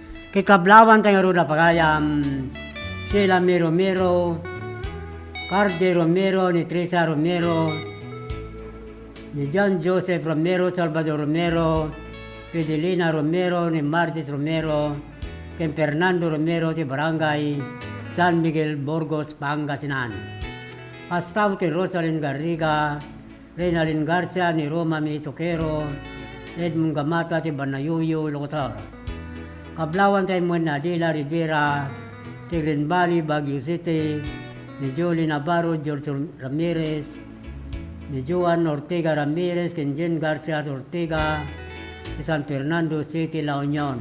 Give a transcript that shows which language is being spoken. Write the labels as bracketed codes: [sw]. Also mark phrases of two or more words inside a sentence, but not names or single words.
[pag] Kikablawan tayo ruda pagayam, Sheila Romero, Carde Romero, ni Teresa Romero, ni John Joseph Romero, Salvador Romero, Fidelina Romero, ni Martis Romero, kay Fernando Romero, ti Barangay San Miguel, Burgos, Pangasinan. Pastaw kay Rosalyn Garriga, Reynalyn Garcia, ni Roma Mitoquero, Edmund Gamata, ti Banayuyo, Locotor. Kablawan tayo mo na Adela Rivera, Tigrin Valley, Baguio City, ni Julie Navarro, George Ramirez, ni Juan Ortega Ramirez, Kenjen Garcia Ortega, ni San Fernando City, La Union.